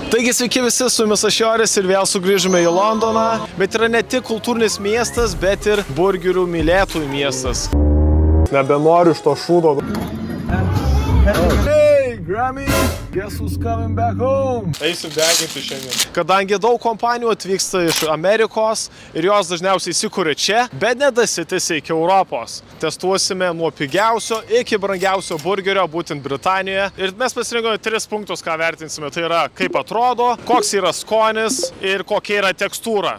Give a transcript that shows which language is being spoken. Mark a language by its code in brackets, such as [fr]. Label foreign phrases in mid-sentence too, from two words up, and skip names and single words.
[lt] Taigi sveiki visi, su jumis aš Joris ir vėl sugrįžome į Londoną. Bet yra ne tik kultūrinis miestas, bet ir burgerių mylėtojų miestas. Nebenoriu iš to šūdo. [en] Hey, Grammy! Guess who's coming back home? [lt] Eisim deginti šiandien. Kadangi daug kompanijų atvyksta iš Amerikos ir jos dažniausiai įsikūrė čia, bet nedasitėsi iki Europos. Testuosime nuo pigiausio iki brangiausio burgerio, būtent Britanijoje. Ir mes pasirinkome 3 punktus, ką vertinsime. Tai yra, kaip atrodo, koks yra skonis ir kokia yra tekstūra.